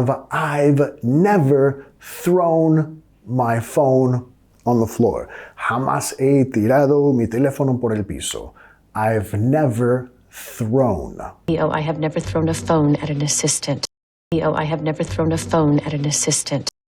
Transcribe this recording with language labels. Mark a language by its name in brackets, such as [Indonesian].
[English] I've never thrown my phone on the floor. [Spanish] Jamás he tirado mi teléfono por el piso. [English] I've never thrown. I have never thrown a phone at an assistant. I have never thrown a phone at an assistant.